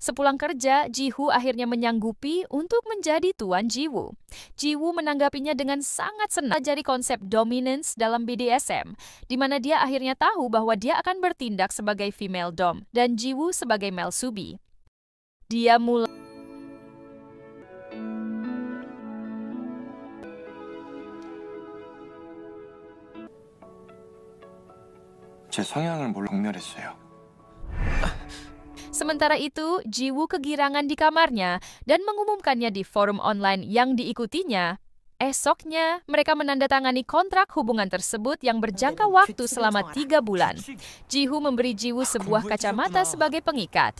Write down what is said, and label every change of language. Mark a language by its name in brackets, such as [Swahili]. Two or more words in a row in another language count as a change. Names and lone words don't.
[Indonesian] Sepulang kerja, Ji-woo akhirnya menyanggupi untuk menjadi tuan Ji-woo. Ji-woo menanggapinya dengan sangat senang mempelajari konsep dominance dalam BDSM, di mana dia akhirnya tahu bahwa dia akan bertindak sebagai [English] female dom [Indonesian] dan Ji-woo sebagai [English] male subi. [Indonesian] Dia mulai [Korean] 제 성향을 몰라 경멸했어요. [Indonesian] Sementara itu, Ji-woo kegirangan di kamarnya dan mengumumkannya di forum online yang diikutinya. Esoknya, mereka menandatangani kontrak hubungan tersebut yang berjangka waktu selama 3 bulan. Ji-woo memberi Ji-woo sebuah kacamata sebagai pengikat.